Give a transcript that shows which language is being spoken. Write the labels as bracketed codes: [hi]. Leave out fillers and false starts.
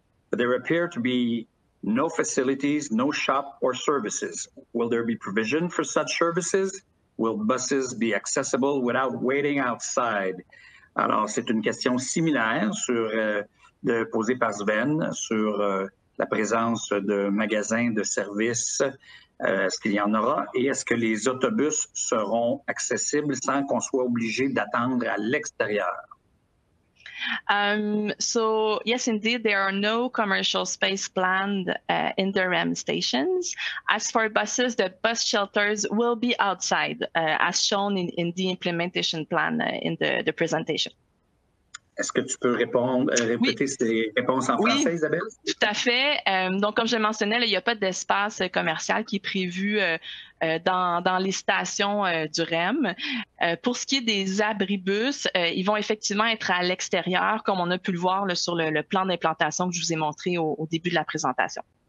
[en] But there appear to be no facilities, no shop or services. Will there be provision for such services? Will buses be accessible without waiting outside? [fr] Alors, c'est une question similaire posée par Sven sur la présence de magasins, de services. Est-ce qu'il y en aura? Et est-ce que les autobus seront accessibles sans qu'on soit obligé d'attendre à l'extérieur? [en] So yes, indeed, there are no commercial space planned in the REM stations. As for buses, the bus shelters will be outside, as shown in the implementation plan in the presentation. [fr] Est-ce que tu peux répéter ces réponses en français, Isabelle? Tout à fait. Donc, comme je le mentionnais, là, il n'y a pas d'espace commercial qui est prévu dans les stations du REM. Pour ce qui est des abribus, ils vont effectivement être à l'extérieur, comme on a pu le voir là, sur le plan d'implantation que je vous ai montré au début de la présentation.